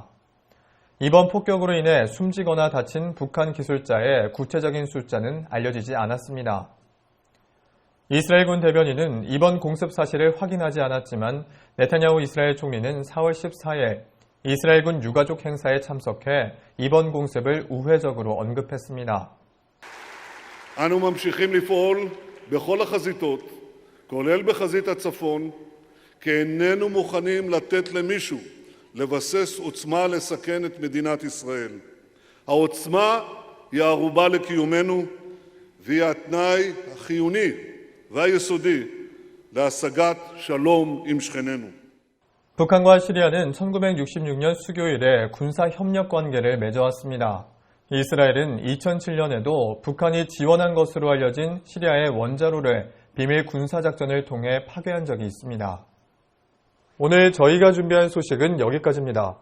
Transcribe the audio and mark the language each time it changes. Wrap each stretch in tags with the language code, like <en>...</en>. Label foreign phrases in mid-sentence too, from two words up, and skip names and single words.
<ko>이번 폭격으로 인해 숨지거나 다친 북한 기술자의 구체적인 숫자는 알려지지 않았습니다. 이스라엘군 대변인은 이번 공습 사실을 확인하지 않았지만 네타냐후 이스라엘 총리는 4월 14일 이스라엘군 유가족 행사에 참석해 이번 공습을 우회적으로 언급했습니다.</ko> <he>אנו ממשיכים לפעול בכל החזיתות, כולל בחזית הצפון, כי איננו מוכנים לתת למישהו לבסס עוצמה לסכן את מדינת ישראל. העוצמה היא הערובה לקיומנו והיא התנאי החיוני והיסודי להשגת שלום עם שכנינו.</he> <ko>북한과 시리아는 1966년 수교일에 군사 협력 관계를 맺어왔습니다. 이스라엘은 2007년에도 북한이 지원한 것으로 알려진 시리아의 원자로를 비밀 군사작전을 통해 파괴한 적이 있습니다. 오늘 저희가 준비한 소식은 여기까지입니다.</ko>